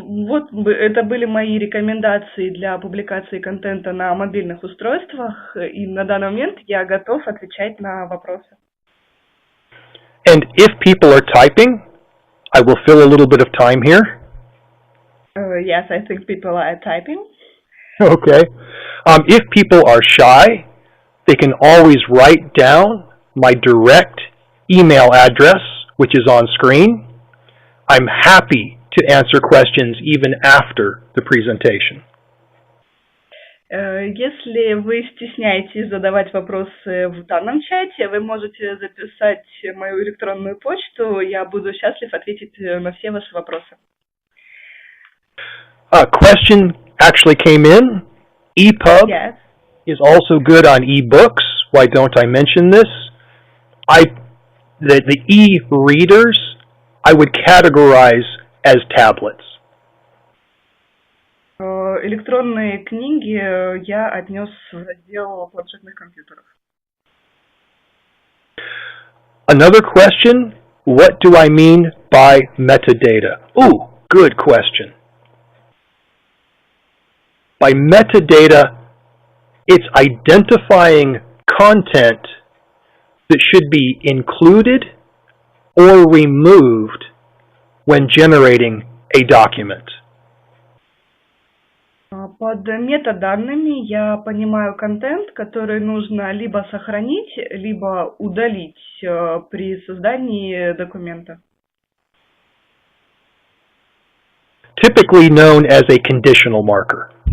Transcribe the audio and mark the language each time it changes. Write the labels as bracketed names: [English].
[Russian] Вот это были мои рекомендации для публикации контента на мобильных устройствах, и на данный момент я готов отвечать на вопросы. [English] And if people are typing, I will fill a little bit of time here. Yes, I think people are typing. Okay. If people are shy, They can always write down my direct email address, which is on screen. I'm happy to answer questions even after the presentation. [Russian] Если вы стесняетесь задавать вопросы в данном чате, вы можете записать мою электронную почту. Я буду счастлив ответить на все ваши вопросы. [English] A question actually came in. EPUB is also good on ebooks. Why don't I mention this? The e-readers I would categorize as tablets. [Russian] Электронные книги я отнес в раздел планшетных компьютеров. [English] Another question, what do I mean by metadata? Ooh, good question. By metadata, it's identifying content that should be included or removed when generating a document. [Russian] Под метаданными я понимаю контент, который нужно либо сохранить, либо удалить при создании документа. [English] Typically known as a conditional marker.